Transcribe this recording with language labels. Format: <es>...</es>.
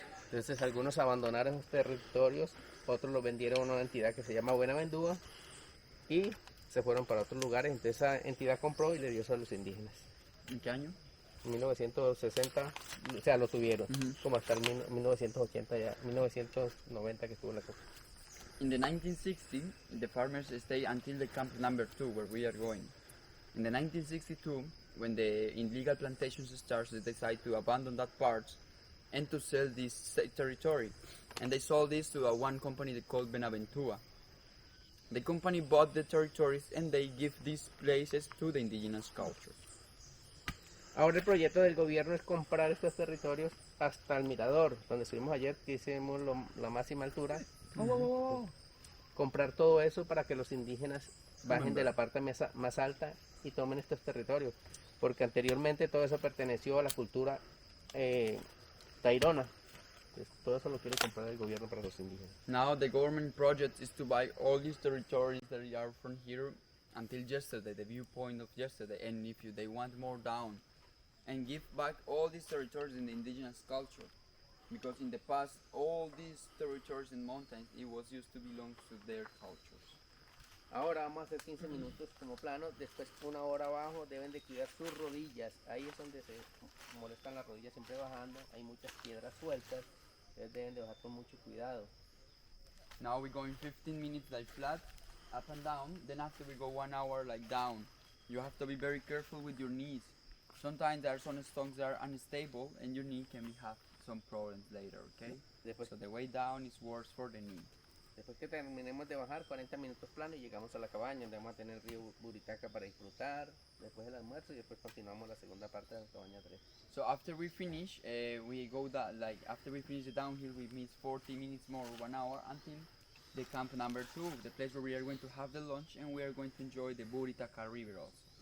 <es>Entonces algunos abandonaron esos territorios, otros los vendieron a una entidad que se llama Buenaventura y se fueron para otros lugares. Entonces esa entidad compró y le dio eso a los indígenas. ¿En qué año? 1960, o sea, lo tuvieron, como hasta el 1980 ya, 1990 que estuvo la cosa.</es> <en>In the 1960, the farmers stayed until the camp number 2, where we are going. In the 1962, when the illegal plantations started, they decided to abandon that part and to sell this territory. And they sold this to one company called Benaventura. The company bought the territories and they give these places to the indigenous culture.</en> <es>Ahora el proyecto del gobierno es comprar estos territorios hasta el mirador, donde estuvimos ayer, que hicimos la máxima altura. Comprar todo eso para que los indígenas bajen de la parte más alta y tomen estos territorios, porque anteriormente todo eso perteneció a la cultura tairona. Entonces, todo eso lo quiere comprar el gobierno para los indígenas.</es> <en>Now the government project is to buy all these territories that are from here until yesterday, the viewpoint of yesterday, and if they want more down, and give back all these territories in the indigenous culture. Because in the past, all these territories and mountains, it was used to belong to their cultures.</en> <es>Ahora vamos a hacer 15 minutos como plano, después una hora abajo deben de cuidar sus rodillas, ahí es donde se molestan las rodillas siempre bajando, hay muchas piedras sueltas, ustedes deben de bajar con mucho cuidado.</es> <en>Now we're going 15 minutes like flat, up and down, then after we go 1 hour like down. You have to be very careful with your knees. Sometimes there are some stones that are unstable and your knee can have some problems later, okay? So the way down is worse for the knee.</en> <es>Después que terminemos de bajar 40 minutos plano y llegamos a la cabaña donde vamos a tener el río Buritaca para disfrutar, después del almuerzo y después continuamos la segunda parte de la cabaña 3.</es> <en>So after we finish, we go that like after we finish the downhill, we miss 40 minutes more, 1 hour until the camp number 2, the place where we are going to have the lunch and we are going to enjoy the Buritaca River also.</en>